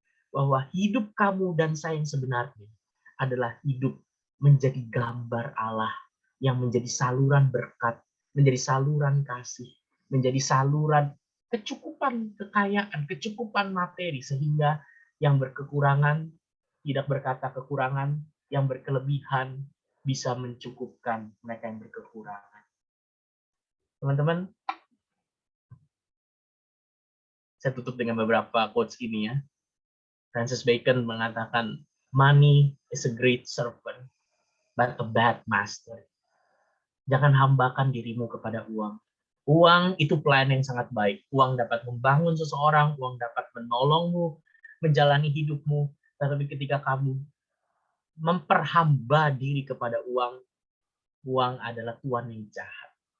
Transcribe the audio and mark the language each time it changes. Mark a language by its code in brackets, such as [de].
[id] bahwa hidup kamu dan saya yang sebenarnya adalah hidup menjadi gambar Allah yang menjadi saluran berkat, menjadi saluran kasih, menjadi saluran kecukupan kekayaan, kecukupan materi, sehingga yang berkekurangan tidak berkata kekurangan, yang berkelebihan bisa mencukupkan mereka yang berkekurangan. Teman-teman, saya tutup dengan beberapa quotes ini ya. [en] Francis Bacon mengatakan, money is a great servant, but a bad master. [id] Jangan hambakan dirimu kepada uang. Uang itu pelayan yang sangat baik. Uang dapat membangun seseorang, uang dapat menolongmu, menjalani hidupmu. Tetapi ketika kamu memperhamba diri kepada uang, uang adalah tuan yang jahat.